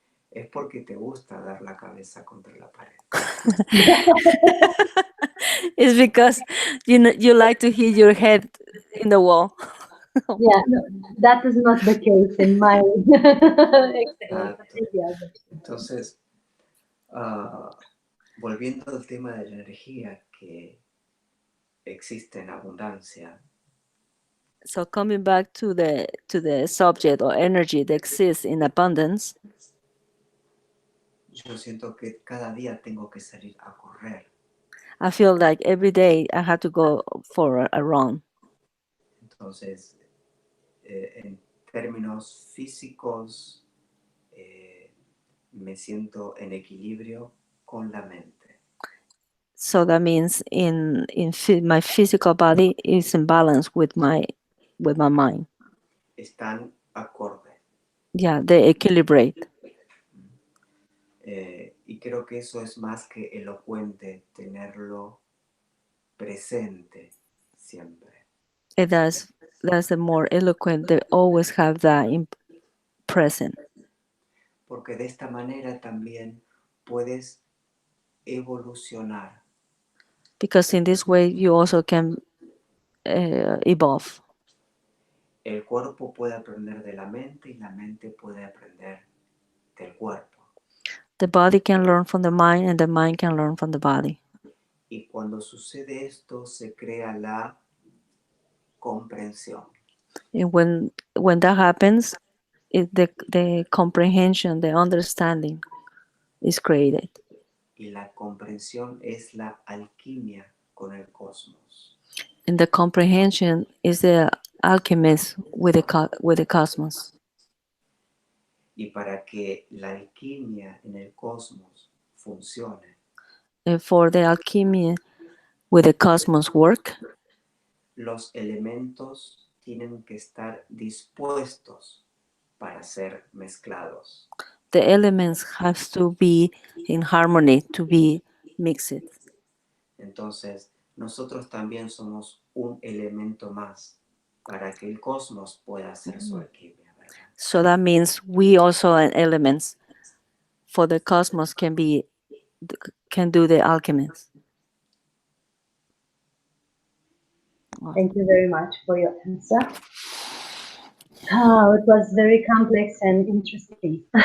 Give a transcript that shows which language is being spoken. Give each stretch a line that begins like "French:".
Spanish: es porque te gusta dar la cabeza contra la pared.
English: it's because you like to hit your head in the wall. Yeah, no, that is not the case in my experience.
Spanish: Exacto.
English: Maybe others.
Spanish: Entonces, volviendo al tema de la energía que existe en abundancia,
English: So coming back to the subject or energy that exists in abundance,
Spanish: yo siento que cada día tengo que salir a correr.
English: I feel like every day I have to go for a run.
Spanish: Entonces, en términos físicos, me siento en equilibrio con la mente.
English: So that means my physical body is in balance with my mind.
Spanish: Están acorde.
English: Yeah, they equilibrate.
Spanish: Y creo que eso es más que elocuente, tenerlo presente siempre.
English: And that's the more eloquent. They always have that present.
Spanish: Porque de esta manera también puedes evolucionar.
English: Because in this way you also can evolve.
Spanish: El cuerpo puede aprender de la mente y la mente puede aprender del cuerpo.
English: The body can learn from the mind and the mind can learn from the body.
Spanish: Y cuando sucede esto se crea la comprensión.
English: And when that happens, the comprehension, the understanding is created.
Spanish: Y la comprensión es la alquimia con el cosmos.
English: And the comprehension is the alchemist with the cosmos.
Spanish: Y para que la alquimia en el cosmos funcione,
English: And for the alchemy with the cosmos work,
Spanish: los elementos tienen que estar dispuestos para ser mezclados.
English: the elements have to be in harmony to be mixed.
Spanish: Entonces, nosotros también somos un elemento más para que el cosmos pueda hacer su alquimia, ¿verdad?
English: So that means we also are elements for the cosmos can do the alchemist. Thank you very much for your answer. Oh, it was very complex and interesting.